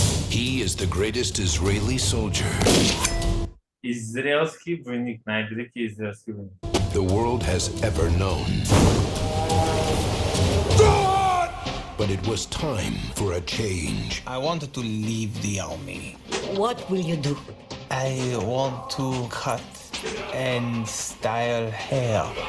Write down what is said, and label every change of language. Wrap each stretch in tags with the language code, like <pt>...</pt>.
<en>He is the greatest Israeli soldier</en> <bg>Израелски войник, най-великият израелски войник.</bg> <en>the world has ever known. But it was time for a change. I wanted to leave the army. What will you do? I want to cut and style hair.</en>